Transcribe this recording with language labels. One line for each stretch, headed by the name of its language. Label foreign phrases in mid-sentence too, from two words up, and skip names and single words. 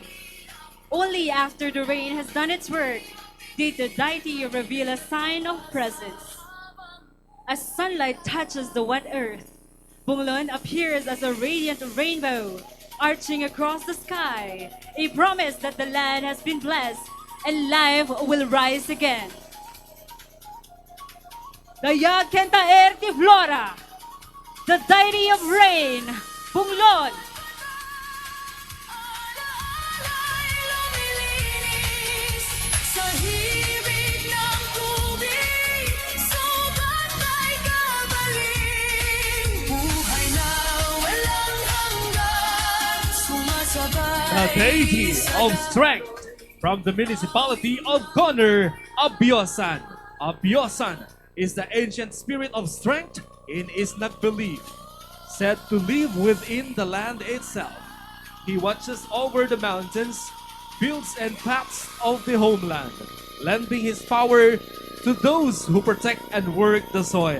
English: Only after the rain has done its work did the deity reveal a sign of presence. As sunlight touches the wet earth, Bunglon appears as a radiant rainbow arching across the sky, a promise that the land has been blessed and life will rise again. Dayag and Taer di Flora, the deity of rain, Bunglon.
Filipino: Sa hirig ng tubig, sugat ay gabaling. Buhay na walang hanggan, sumasabay.
English: The deity of strength from the municipality of Conner, Abiosan. Abiosan is the ancient spirit of strength in Isnag belief, said to live within the land itself. He watches over the mountains, fields, and paths of the homeland, lending his power to those who protect and work the soil.